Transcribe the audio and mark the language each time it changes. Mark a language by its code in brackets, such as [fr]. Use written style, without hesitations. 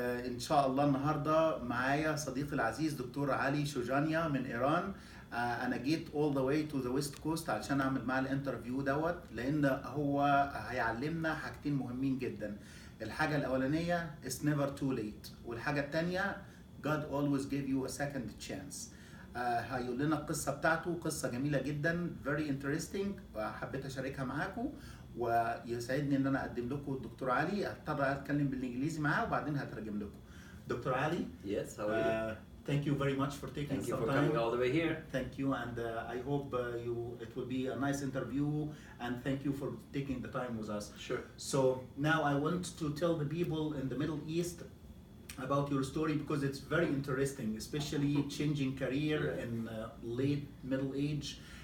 [ar] ان شاء الله النهارده معايا صديقي العزيز دكتور علي شوجانيا من ايران. انا جيت [en] all the way to the west coast [ar] علشان اعمل معاه الانترفيو دوت، لان هو هيعلمنا حاجتين مهمين جدا. الحاجه الاولانيه [en] is never too late، [ar] والحاجه الثانيه [en] God always gave you a second chance. [ar] هيقول لنا القصه بتاعته، قصه جميله جدا [en] very interesting، [ar] وحبيت اشاركها معاكم، ويسعدني ان انا اقدم لكم الدكتور علي. هضطر اتكلم بالانجليزي معاه وبعدين هترجم لكم. دكتور علي. [en] Yes, how are you? Thank you very much for taking Thank you some for time. coming all the way here. Thank you, and I hope it will be a nice interview, and thank you for taking the time with us. Sure. So now I want to tell the people in the Middle East about your story because it's very interesting, especially changing career in late middle age.